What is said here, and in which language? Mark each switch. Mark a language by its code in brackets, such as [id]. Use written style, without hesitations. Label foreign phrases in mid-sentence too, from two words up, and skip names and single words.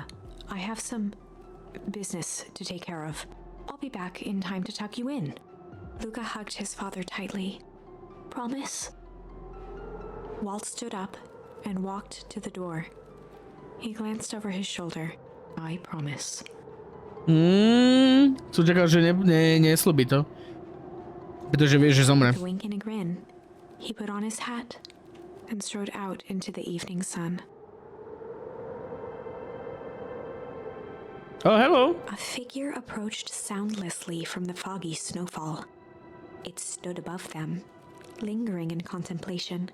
[en] I have some business to take care of. I'll be back in time to tuck you in. Luca hugged his father tightly. Promise? Walt stood up and walked to the door. He glanced over his shoulder. I promise. [sk] Som čakal, že neslúbi to. Pretože vie, že zomre. [en] With a wink and a grin, he put on his hat and strode out into the evening sun. Oh, hello. A figure approached soundlessly from the foggy snowfall. It stood above them, lingering in contemplation.